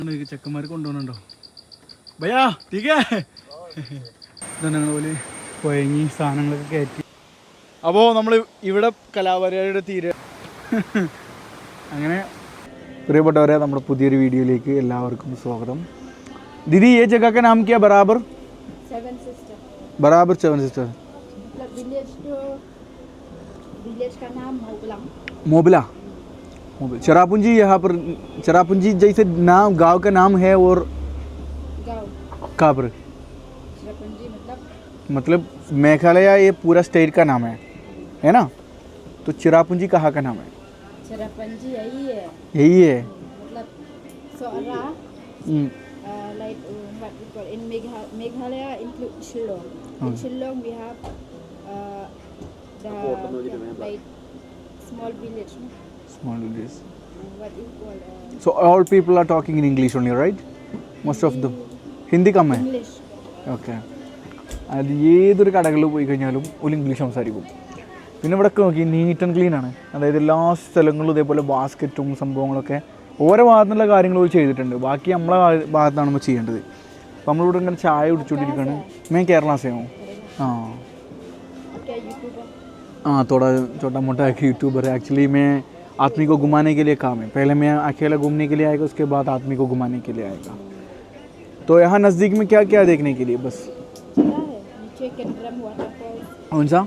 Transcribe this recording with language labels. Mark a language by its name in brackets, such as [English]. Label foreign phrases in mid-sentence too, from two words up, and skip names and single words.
[Malayalam] ചെക്കന്മാർ കൊണ്ടുപോകുന്നുണ്ടോ [Hindi] भैया ठीके [Malayalam] പോലെ കുഴങ്ങി സാധനങ്ങളൊക്കെ കയറ്റി. അപ്പോൾ നമ്മൾ ഇവിടെ കലാപരിപാടിയുടെ തീരെ അങ്ങനെ പ്രിയപ്പെട്ടവരെ നമ്മുടെ പുതിയൊരു വീഡിയോയിലേക്ക് എല്ലാവർക്കും സ്വാഗതം. [Hindi] दीदी ये जगह का नाम क्या बराबर? सेवन सिस्टर. विलेज का नाम मोबला. चरापुंजी यहाँ पर चरापुंजी जैसे नाम गांव का नाम है और कहाँ पर? चरापुंजी मतलब मेघालय ये पूरा स्टेट का नाम है ना? तो चिरापुंजी कहाँ का नाम है? चिरापुंजी यही है मतलब सोरा [English] like what we call in Meghalaya include Shillong. In Shillong we have the like small village. Small village. What you call so all people are talking in English only, right? Most of them. [Hindi] हिंदी कम है? [English] English. Okay. [Malayalam] അത് ഏതൊരു കടകളിൽ പോയി കഴിഞ്ഞാലും ഒരു ഇംഗ്ലീഷ് സംസാരിക്കും. പിന്നെ ഇവിടെ നോക്കി [English] neat and clean [Malayalam] ആണ്. അതായത് എല്ലാ സ്ഥലങ്ങളിലും ഇതേപോലെ ബാസ്ക്കറ്റും സംഭവങ്ങളൊക്കെ ഓരോ ഭാഗത്തുനിന്നുള്ള കാര്യങ്ങൾ ചെയ്തിട്ടുണ്ട്. ബാക്കി നമ്മളെ ഭാഗത്താണ് നമ്മൾ ചെയ്യേണ്ടത്. അപ്പോൾ നമ്മളിവിടെ ഇങ്ങനെ ചായ കുടിച്ചുകൊണ്ടിരിക്കുകയാണ്. [Hindi] मैं केरला से हूँ. हाँ थोड़ा छोटा मोटा एक यूट्यूबर है. एक्चुअली मैं आदमी को घुमाने के लिए काम है. पहले मैं अकेला घूमने के लिए आएगा, उसके बाद आदमी को घुमाने के लिए आएगा. तो यहाँ नज़दीक में क्या क्या देखने के लिए? बस कौन सा?